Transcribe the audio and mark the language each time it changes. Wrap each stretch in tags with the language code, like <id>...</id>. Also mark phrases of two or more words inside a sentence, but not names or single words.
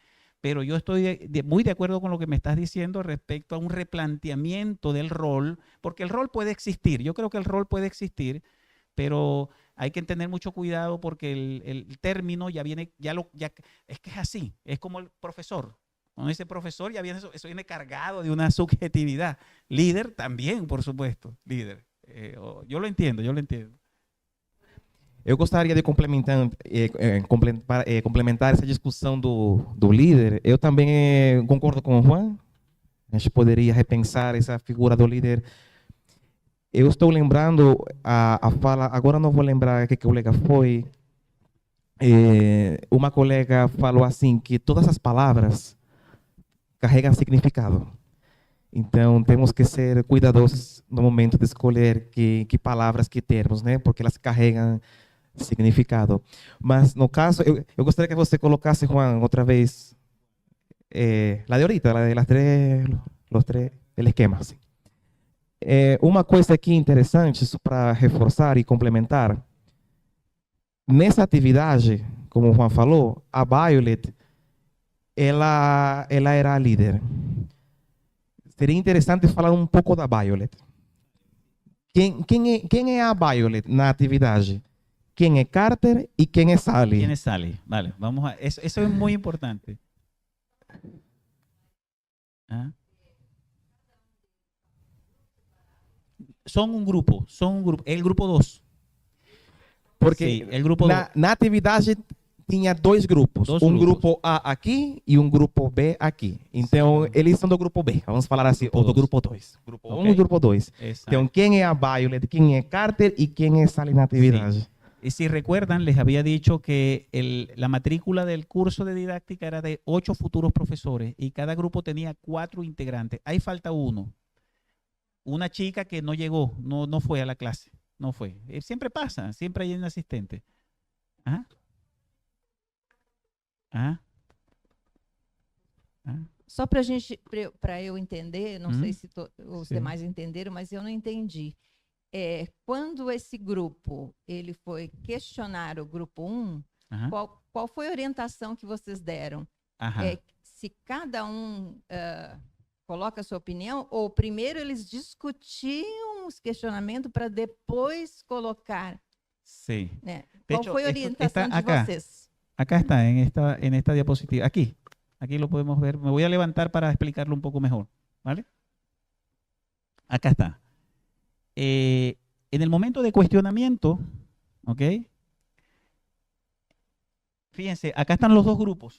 <es>Pero yo estoy muy de acuerdo con lo que me estás diciendo respecto a un replanteamiento del rol, porque el rol puede existir, yo creo que el rol puede existir, pero hay que tener mucho cuidado porque el término ya viene, es que es así, es como el profesor. Cuando dice profesor, ya viene eso viene cargado de una subjetividad. Líder también, por supuesto, líder. Yo lo entiendo.</es> <pt>Eu gostaria de complementar essa discussão do líder. Eu também concordo com o Juan. A gente poderia repensar essa figura do líder. Eu estou lembrando a fala, agora não vou lembrar que colega foi. Uma colega falou assim, que todas as palavras carregam significado. Então, temos que ser cuidadosos no momento de escolher que palavras, que termos, né? Porque elas carregam significado. Mas, no caso, eu gostaria que você colocasse, Juan, outra vez,</pt> <es>la de ahorita, la de las tres, los tres, el esquema.</es> <pt>Assim. Uma coisa aqui interessante, isso para reforçar e complementar, nessa atividade, como o Juan falou, a Violet, ela era a líder. Seria interessante falar um pouco da Violet. Quem é a Violet na atividade?</pt> <es>¿Quién es Carter y quién es Sally? ¿Quién es Sally? Vale, vamos a... Eso es muy importante. ¿Ah? Son un grupo. El grupo 2.</es> <pt>Porque</pt> <es>sí, el grupo</es> <pt>na atividade tinha dois grupos. Grupo A aqui e grupo B aqui. Então, sim, eles são do grupo B. Vamos falar assim, ou do grupo 2. Grupo 1 e grupo 2. Então, quem é a Violet, quem é Carter e quem é Sally na atividade?</pt> <es>Sí. Y si recuerdan, les había dicho que la matrícula del curso de didáctica era de 8 futuros profesores y cada grupo tenía 4 integrantes. Ahí falta uno. Una chica que no llegó, no fue a la clase. No fue. Siempre pasa, siempre hay un asistente. Ah, ah, ah.</es> <pt>Só para eu entender, não sei se os sim. demais entenderam, mas eu não entendi. Quando esse grupo ele foi questionar o grupo 1,</pt> <es>Ajá,</es> <pt>qual foi a orientação que vocês deram?</pt> <es>ajá.</es> <pt>Se cada um coloca a sua opinião, ou primeiro eles discutiam os questionamentos para depois colocar,</pt> <es>Sí.</es> <pt>né?</pt> <es>De</es> <pt>Qual</pt> <es>hecho,</es> <pt>foi a</pt> <es>esto</es> <pt>orientação</pt> <es>está</es> <pt>de</pt> <es>acá.</es> <pt>vocês?</pt> <es>Acá está, en esta diapositiva. Aquí lo podemos ver. Me voy a levantar para explicarlo un poco mejor, ¿vale? Acá está. En el momento de cuestionamiento, ¿ok? Fíjense, acá están los dos grupos.</es>